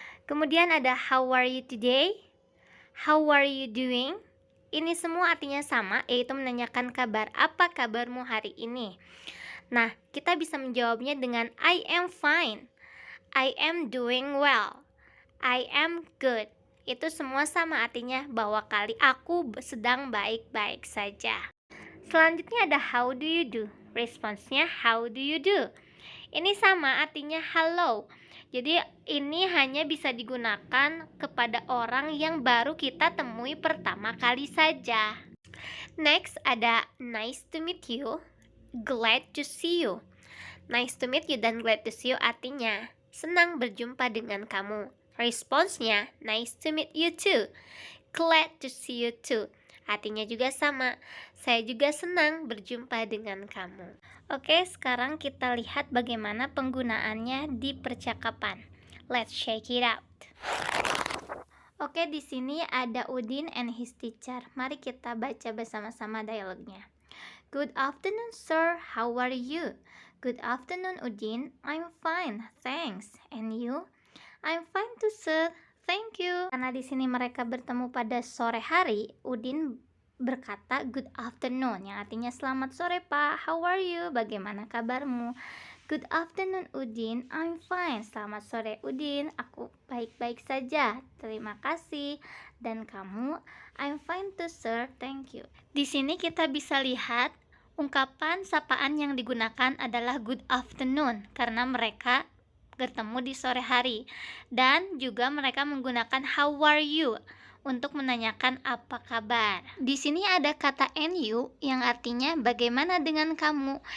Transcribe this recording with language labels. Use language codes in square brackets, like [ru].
[en] Kemudian ada how are you today? How are you doing? [id] Ini semua artinya sama, yaitu menanyakan kabar. [en] Apa kabarmu hari ini? Nah, kita bisa menjawabnya dengan I am fine, I am doing well, I am good. [id] Itu semua sama artinya bahwa aku sedang baik-baik saja. [en] Selanjutnya ada how do you do? Responsnya how do you do? [id] Ini sama artinya hello. Jadi ini hanya bisa digunakan kepada orang yang baru kita temui pertama kali saja. [en] Next ada nice to meet you, glad to see you. Nice to meet you dan glad to see you artinya senang berjumpa dengan kamu. Responsnya nice to meet you too, glad to see you too. [id] Artinya juga sama, saya juga senang berjumpa dengan kamu. Oke, sekarang kita lihat bagaimana penggunaannya di percakapan. Let's check it out. Oke, di sini ada Udin and his teacher. [en] Mari kita baca bersama-sama dialognya. Good afternoon, sir. How are you? Good afternoon, Udin. I'm fine, thanks. And you? [id] I'm fine too, sir. Thank you. Karena di sini mereka bertemu pada sore hari, Udin berkata good afternoon, yang artinya selamat sore Pak, how are you, bagaimana kabarmu. [en] Good afternoon Udin, I'm fine. [id] Selamat sore Udin, aku baik-baik saja, terima kasih. Dan kamu? [en] I'm fine too sir, thank you. [id] Di sini kita bisa lihat ungkapan sapaan yang digunakan adalah good afternoon karena mereka bertemu di sore hari, dan juga mereka menggunakan how are you untuk menanyakan apa kabar. Di sini ada kata NU yang artinya bagaimana dengan kamu.